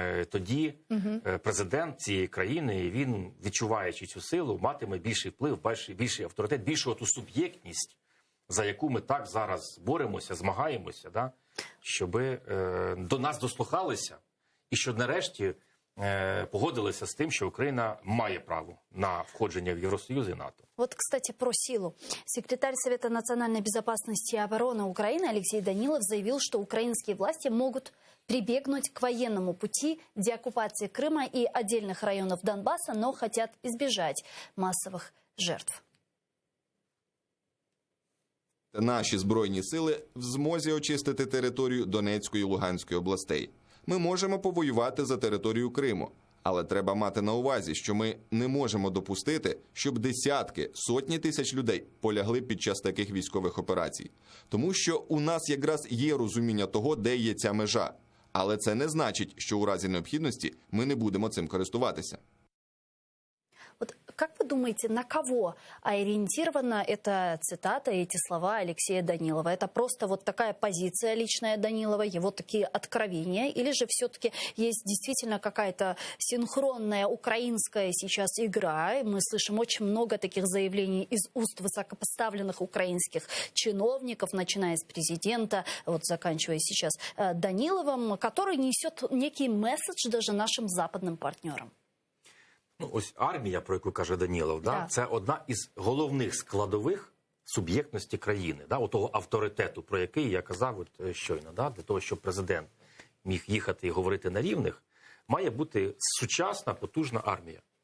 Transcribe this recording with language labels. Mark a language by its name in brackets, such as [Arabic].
[Ukrainian] Тоді президент цієї країни, він, відчуваючи цю силу, матиме більший вплив, більший авторитет, більшу ту суб'єктність, за яку ми так зараз боремося, змагаємося, да? Щоб до нас дослухалися і щоб нарешті погодилися з тим, [Russian] что Украина [Ukrainian] має право на [Russian] входжение в Евросоюз и НАТО. Вот, кстати, про силу. Секретарь Совета национальной безопасности и обороны Украины Алексей Данилов заявил, что украинские власти могут прибегнуть к военному пути деоккупации Крыма и отдельных районов Донбасса, но хотят избежать массовых жертв. [Ukrainian] Наші Збройні сили в змозі очистити територію Донецької і Луганської областей. Ми можемо повоювати за територію Криму, але треба мати на увазі, що ми не можемо допустити, щоб десятки, сотні тисяч людей полягли під час таких військових операцій. Тому що у нас якраз є розуміння того, де є ця межа. Але це не значить, що у разі необхідності ми не будемо цим користуватися. [Russian] Вот как вы думаете, на кого ориентирована эта цитата, эти слова Алексея Данилова? Это просто вот такая позиция личная Данилова, его такие откровения? Или же все-таки есть действительно какая-то синхронная украинская сейчас игра? И мы слышим очень много таких заявлений из уст высокопоставленных украинских чиновников, начиная с президента, вот заканчивая сейчас Даниловым, который несет некий месседж даже нашим западным партнерам. [Ukrainian] Ну, ось армія, про яку каже Данілов, да, це одна із головних складових суб'єктності країни, да, отого авторитету, про який я казав от щойно. Да, для того, щоб президент міг їхати і говорити на рівних, має бути сучасна, потужна армія.